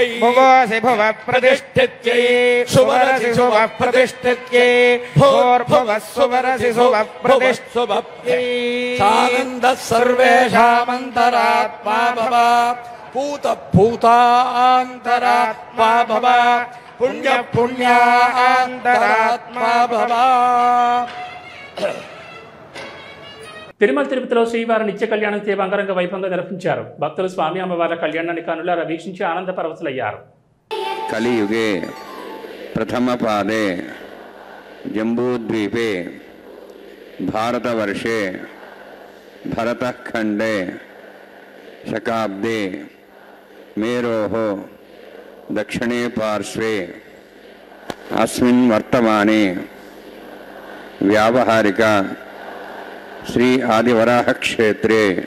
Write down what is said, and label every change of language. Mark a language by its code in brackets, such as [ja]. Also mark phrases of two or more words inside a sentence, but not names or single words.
[sa] भुवोऽसि भुवः प्रतिष्ठित्यै सुवरसि सुवः प्रतिष्ठित्यै भूर्भुवः सुवरसि सुवः प्रतिष्ठित्यै सानन्दः सर्वेषामन्तरात्मा भव पूतभूतान्तरात्मा भव पुण्य पुण्यान्तरात्मा भव. [te] తిరుమల తిరుపతిలో శ్రీవారి నిత్య కళ్యాణం సేవ అంగరంగ వైభవంగా నిర్వహించారు. భక్తులు స్వామి అమ్మవార్ల కళ్యాణాన్ని కనులారా వీక్షించి ఆనంద పరవశులయ్యారు. [sa] కలియుగే ప్రథమ పాదే జంబూద్వీపే భారతవర్షే భరతఖండే శకాబ్దే మేరోః దక్షిణే పార్శ్వే అస్మిన్ వర్తమానే వ్యావహారిక శ్రీ ఆదివరాహ క్షేత్రే